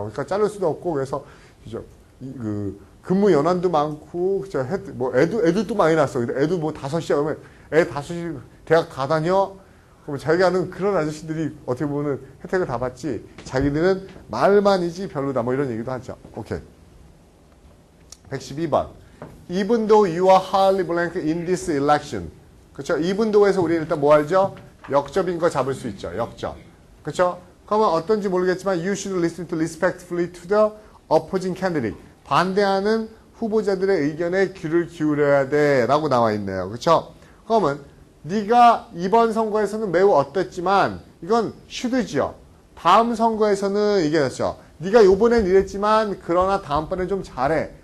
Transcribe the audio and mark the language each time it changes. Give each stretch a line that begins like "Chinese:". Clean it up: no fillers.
Korean: 그러니까 자를 수도 없고 그래서 그죠? 근무 연한도 많고 그죠? 뭐 애들도 많이 났어. 애도 뭐 5시야 그러면 애 5시 대학 가 다녀. 그럼 자기가 아는 그런 아저씨들이 어떻게 보면 혜택을 다 받지. 자기들은 말만이지 별로다. 뭐 이런 얘기도 하죠. 오케이. 112번.
English: Even though you are hardly blank in this election.
Korean: 그렇죠? even though에서 우리 일단 뭐 알죠? 역접인 거 잡을 수 있죠. 역접. 그렇죠? 그러면 어떤지 모르겠지만
English: you should listen to respectfully to the opposing candidate.
Korean: 반대하는 후보자들의 의견에 귀를 기울여야 돼 라고 나와 있네요. 그렇죠? 그러면 네가 이번 선거에서는 매우 어땠지만 이건 should지요. 다음 선거에서는 이게 됐죠. 네가 요번엔 이랬지만 그러나 다음번엔 좀 잘해.